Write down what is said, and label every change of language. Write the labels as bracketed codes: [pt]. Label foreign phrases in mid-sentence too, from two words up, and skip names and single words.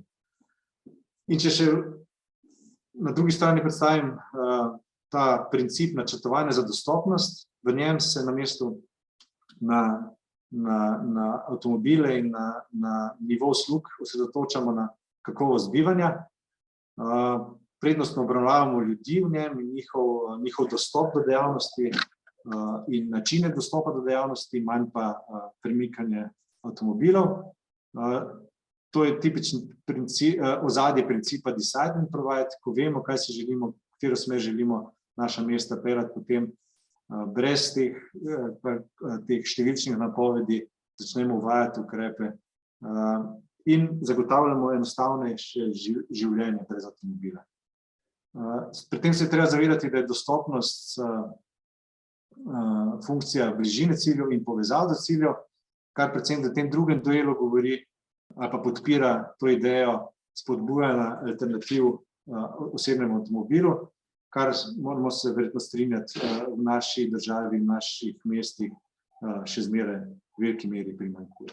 [sl] In če še na drugi strani predstavim ta princip načrtovanja za dostopnost, v njem se namesto na avtomobile in na nivo uslug osredotočamo na kakovost bivanja, prednostno obravnavamo ljudi v njem in njihov dostop do dejavnosti, in načine dostopa do dejavnosti, manj pa premikanje avtomobilov. To je tipičen ozadje principa [en] decide and provide, [sl] ko vemo, kaj si želimo, v katero smer želimo naša mesta peljati, potem brez teh številčnih napovedi začnemo uvajati ukrepe in zagotavljamo enostavnejše življenje brez avtomobila. Pri tem se je treba zavedati, da je dostopnost funkcija bližine ciljev in povezav do ciljev, kar predvsem v tem drugem delu govori ali pa podpira to idejo spodbujanja alternativ osebnemu avtomobilu, kar moramo se verjetno strinjati v naši državi in naših mestih še zmeraj v veliki meri primanjkuje.